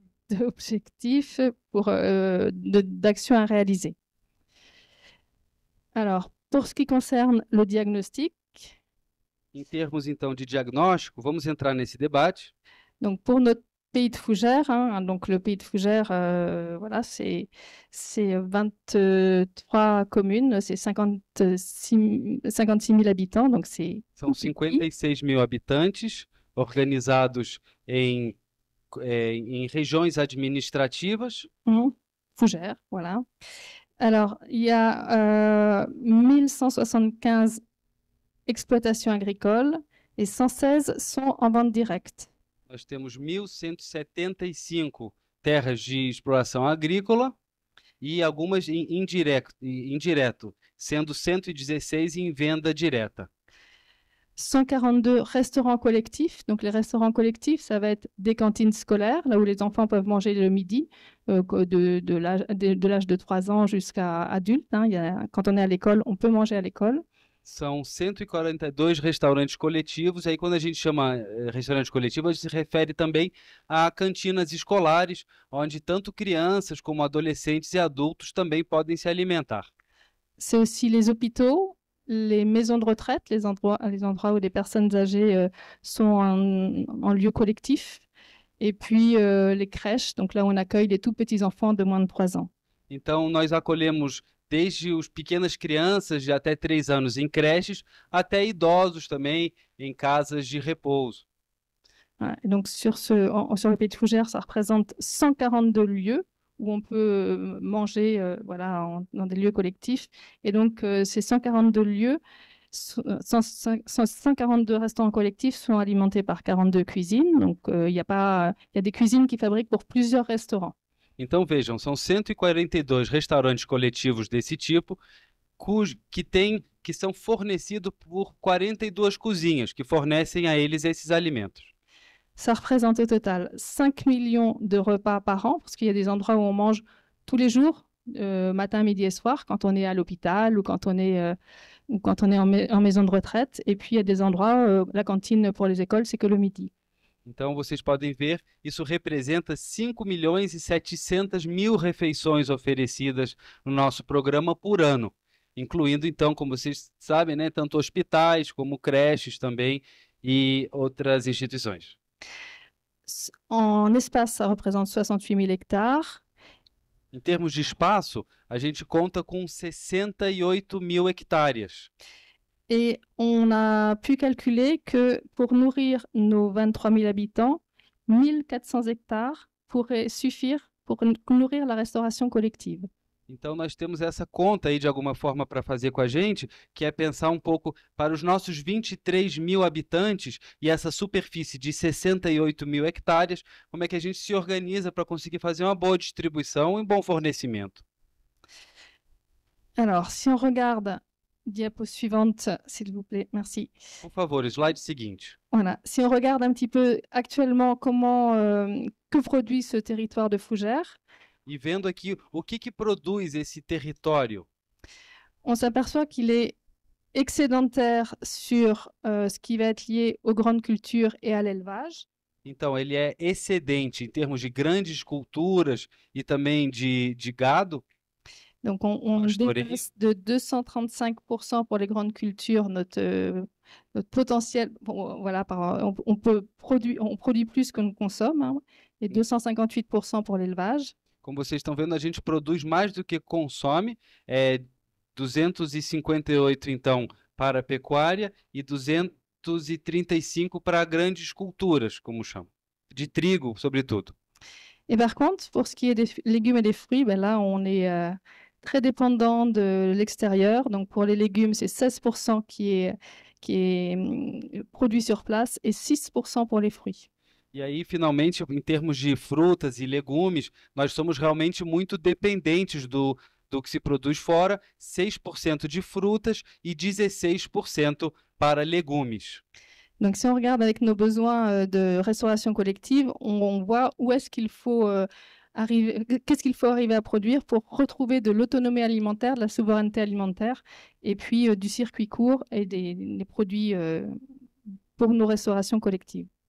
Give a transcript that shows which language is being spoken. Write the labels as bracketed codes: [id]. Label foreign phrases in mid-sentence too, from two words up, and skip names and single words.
[fr] d'objectifs d'actions à réaliser. Alors, pour ce qui concerne le diagnostic, [pt] Em termos, então, de diagnóstico, vamos entrar nesse debate. [fr] donc pour notre pays de Fougères, donc le pays de Fougères, voilà, c'est 23 communes, c'est 56 000 habitants, donc c'est [pt] São [fr] tout petit. [pt] 56.000 habitantes, organizados em regiões administrativas. [fr] Fougères, voilà. Alors, il y a 1175 exploitations agricoles et 116 sont en vente directe. [pt] Nós temos 1.175 terras de exploração agrícola e algumas indireto, sendo 116 em venda direta. [fr] 142 restaurants collectifs. Donc, les restaurants collectifs, ça va être des cantines scolaires, là où les enfants peuvent manger le midi, de l'âge de 3 ans jusqu'à adulte. Quand on est à l'école, on peut manger à l'école. [pt] São 142 restaurantes coletivos. Aí, quando a gente chama restaurante coletivo, a gente se refere também a cantinas escolares, onde tanto crianças como adolescentes e adultos também podem se alimentar. [fr] C'est aussi les hôpitaux, les maisons de retraite, les endroits où les personnes âgées sont en lieu collectif, et puis les crèches, donc là où on accueille les tout petits enfants de moins de 3 ans. [pt] Então, nós acolhemos desde os pequenas crianças de até 3 anos em creches, até idosos também em casas de repouso. [fr] Voilà. Et donc sur le pays de Fougères, ça représente 142 lieux où on peut manger voilà, dans des lieux collectifs. Et donc, ces 142 lieux, 142 restaurants collectifs sont alimentés par 42 cuisines. Donc, il y a des cuisines qui fabriquent pour plusieurs restaurants. [pt] Então, vejam, são 142 restaurantes coletivos desse tipo, que são fornecidos por 42 cozinhas, que fornecem a eles esses alimentos. [fr] Ça représente au total 5 millions de repas par an, parce qu'il y a des endroits où on mange tous les jours, matin, midi et soir, quand on est à l'hôpital ou quand on est en maison de retraite. Et puis, il y a des endroits, la cantine pour les écoles, c'est que le midi. [pt] Então, vocês podem ver, isso representa 5.700.000 refeições oferecidas no nosso programa por ano, incluindo, então, como vocês sabem, né, tanto hospitais como creches também e outras instituições. [fr] En espace, ça représente 68 000 hectares. [pt] Em termos de espaço, a gente conta com 68.000 hectares. [fr] Et on a pu calculer que pour nourrir nos 23 000 habitants, 1400 hectares pourraient suffire pour nourrir la restauration collective. [pt] Então, nós temos essa conta aí, de alguma forma, para fazer com a gente, que é pensar um pouco para os nossos 23.000 habitantes e essa superfície de 68.000 hectares, como é que a gente se organiza para conseguir fazer uma boa distribuição e um bom fornecimento. [fr] Alors, si on regarde, diapo suivante, s'il vous plaît, merci. [pt] Por favor, slide seguinte. [fr] Voilà, si on regarde un petit peu actuellement que produit ce territoire de Fougères, [pt] E vendo aqui o que produz esse território, [fr] on s'aperçoit qu'il est excédentaire sur ce qui va être lié aux grandes cultures et à l'élevage. [pt] então ele é excedente em termos de grandes culturas e também de gado. [fr] Donc, on dépasse de 235% pour les grandes cultures notre potentiel. Bon, voilà, on produit plus que nous consomme, et 258% pour l'élevage. [pt] Como vocês estão vendo, a gente produz mais do que consome, 258 então para a pecuária e 235 para grandes culturas, como chamam, de trigo, sobretudo. [fr] Et par contre, pour ce qui est des légumes et des fruits, ben là, on est très dépendant de l'extérieur. Donc, pour les légumes, c'est 16% qui est produit sur place et 6% pour les fruits. [pt] E aí, finalmente, em termos de frutas e legumes, nós somos realmente muito dependentes do que se produz fora, 6% de frutas e 16% para legumes. [fr] Donc, si on regarde avec nos besoins de restauration collective, on voit où est-ce qu'il faut qu'est-ce qu'il faut arriver à produire pour retrouver de l'autonomie alimentaire, de la souveraineté alimentaire, et puis du circuit court et des produits pour nos restaurations collectives.